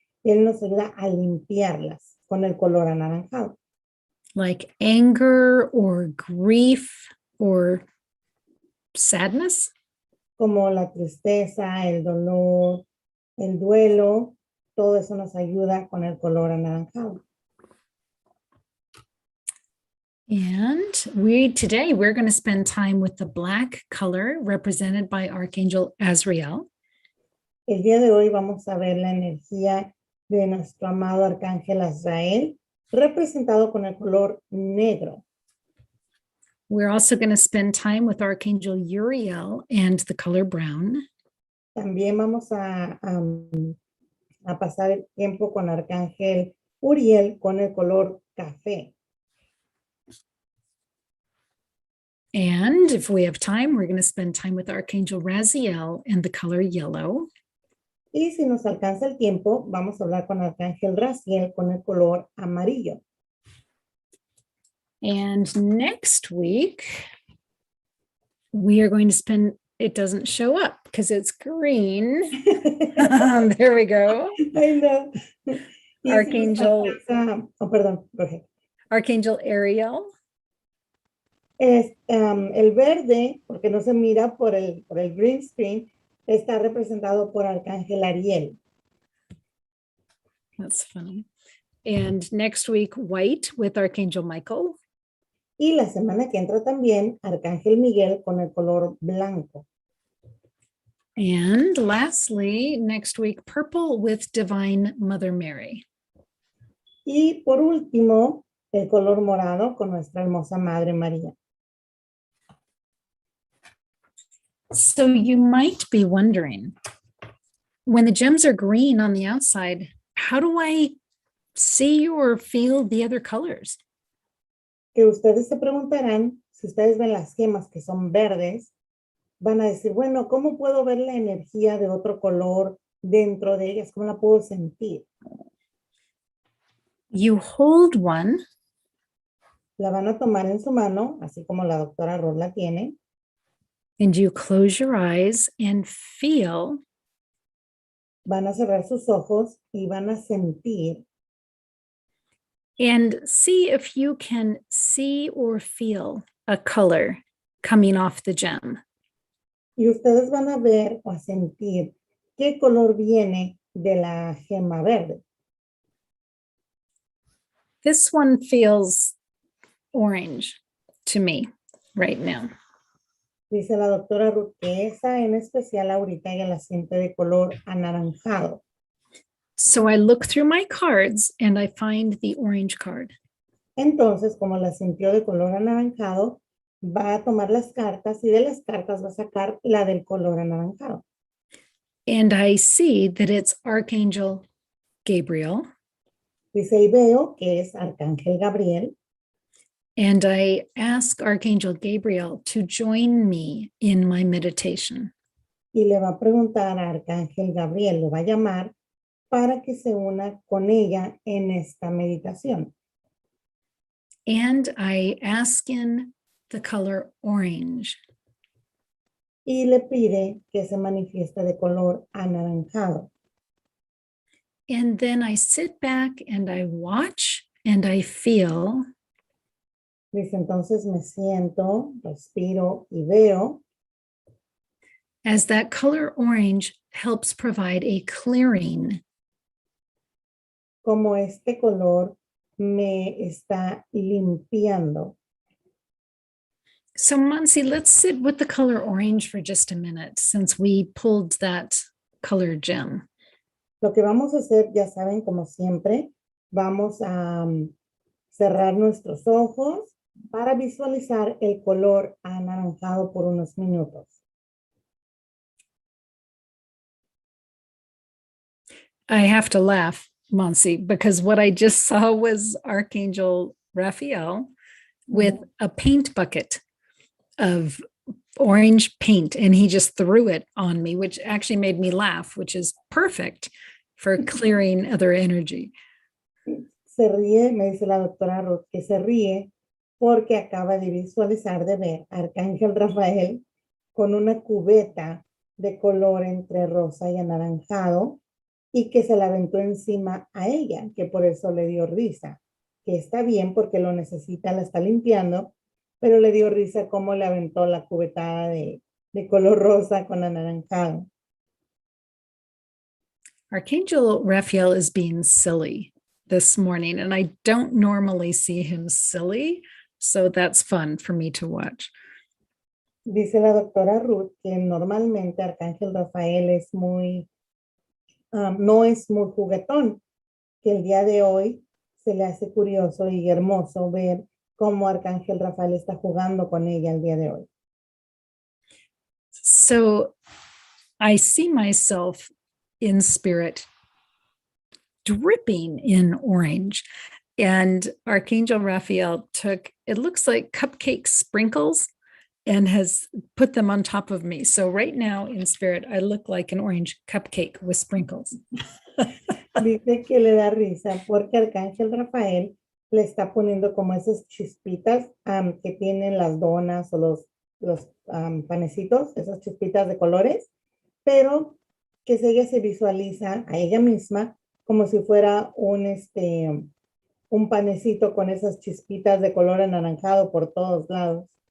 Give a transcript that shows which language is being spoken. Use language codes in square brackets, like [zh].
[es] Él nos ayuda a limpiarlas con el color anaranjado. [en] Like anger or grief or sadness. [es] Como la tristeza, el dolor, el duelo, todo eso nos ayuda con el color anaranjado. [en] And today we're going to spend time with the black color represented by Archangel Azrael. [es] El día de hoy vamos a ver la energía de nuestro amado Arcángel Azrael, representado con el color negro. [en] We're also going to spend time with Archangel Uriel and the color brown. [es] También vamos a pasar el tiempo con Arcángel Uriel con el color café. [en] And if we have time, we're going to spend time with Archangel Raziel and the color yellow. [es] Y si nos alcanza el tiempo, vamos a hablar con Arcángel Raziel con el color amarillo. [en] And next week, we are going to spend, it doesn't show up because it's green. There we go. I know. Archangel. [es] Perdón, Roger. [en] Archangel Uriel. [es] Es el verde, porque no se mira por el green screen, está representado por Arcángel Ariel. [en] That's funny. And next week, white with Archangel Michael. [es] Y la semana que entra también, Arcángel Miguel con el color blanco. [en] And lastly, next week, purple with Divine Mother Mary. [es] Y por último, el color morado con nuestra hermosa Madre María. [en] So you might be wondering, when the gems are green on the outside, how do I see or feel the other colors? [es] Que ustedes se preguntarán, si ustedes ven las gemas que son verdes, van a decir, bueno, ¿cómo puedo ver la energía de otro color dentro de ellas? ¿Cómo la puedo sentir? [en] You hold one. [es] La van a tomar en su mano, así como la doctora Ruth la tiene. [en] And you close your eyes and feel. [es] Van a cerrar sus ojos y van a sentir. [en] And see if you can see or feel a color coming off the gem. [es] Y ustedes van a ver o a sentir qué color viene de la gema verde. [en] This one feels orange to me right now. [es] Dice la doctora Ruth que esa en especial ahorita ella la siente de color anaranjado. [en] So I look through my cards and I find the orange card. [es] Entonces, como la sintió de color anaranjado, va a tomar las cartas y de las cartas va a sacar la del color anaranjado. [en] And I see that it's Archangel Gabriel. [es] Dice, y veo que es Arcángel Gabriel. [en] And I ask Archangel Gabriel to join me in my meditation. [es] Y le va a preguntar a Arcángel Gabriel, lo va a llamar para que se una con ella en esta meditación. [en] And I ask in the color orange. [es] Y le pide que se manifieste de color anaranjado. [en] And then I sit back and I watch and I feel. [es] Dice, entonces me siento, respiro y veo [en] As that color orange helps provide a clearing. [es] como este color me está limpiando. [en] So Monsi, let's sit with the color orange for just a minute since we pulled that color gem. [es] Lo que vamos a hacer, ya saben, como siempre, vamos a cerrar nuestros ojos para visualizar el color anaranjado por unos minutos. [en] I have to laugh, Monsi, because what I just saw was Archangel Raphael with a paint bucket of orange paint, and he just threw it on me, which actually made me laugh, which is perfect for clearing other energy. [es] Se ríe, me dice la doctora Ruth, que se ríe porque acaba de visualizar, de ver a Arcángel Rafael con una cubeta de color entre rosa y anaranjado y que se la aventó encima a ella, que por eso le dio risa, que está bien porque lo necesita, la está limpiando, pero le dio risa cómo le aventó la cubetada de color rosa con anaranjado. [en] Archangel Raphael is being silly this morning, and I don't normally see him silly, so that's fun for me to watch. [es] Dice la doctora Ruth que normalmente Arcángel Rafael es muy, no es muy juguetón, que el día de hoy se le hace curioso y hermoso ver cómo Arcángel Rafael está jugando con ella el día de hoy. [en] So I see myself in spirit dripping in orange, and Archangel Raphael took, it looks like cupcake sprinkles, and has put them on top of me. So right now in spirit, I look like an orange cupcake with sprinkles. [es] Dice que le da risa porque Arcángel Rafael le está poniendo como esas chispitas que tienen las donas o los panecitos, esas chispitas de colores, pero que ella se visualiza a ella misma como si fuera un panecito con esas chispitas de color anaranjado por todos lados.